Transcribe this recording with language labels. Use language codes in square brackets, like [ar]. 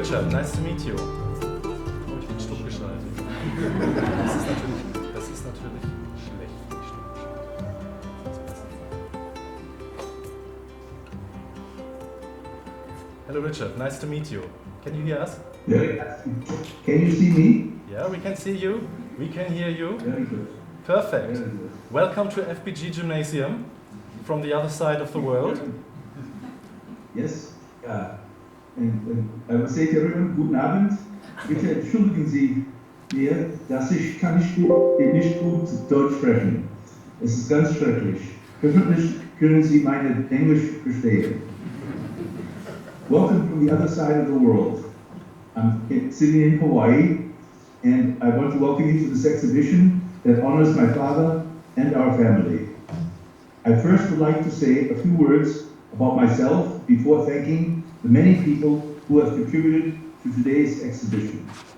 [en] Nice to meet you. [de] Oh, ich bin stumm geschaltet. Das ist natürlich schlecht, wenn ich stumm gestaltet. [en] Hello Richard, nice to meet you. Can you hear us? Yeah. Can you see me? Yeah, we can see you. We can hear you. Very good. Perfect. Very good. Welcome to FBG Gymnasium from the other side of the world. Yes. Und I will say to everyone, [de] guten Abend. Bitte entschuldigen Sie mir, dass ich kann nicht gut Deutsch sprechen. Es ist ganz schrecklich. Hoffentlich können Sie meine Englisch verstehen. [en] Welcome from the other side of the world. I'm sitting in Hawaii, and I want to welcome you to this exhibition that honors my father and our family. I first would like to say a few words about myself before thanking the many people who have contributed to today's exhibition.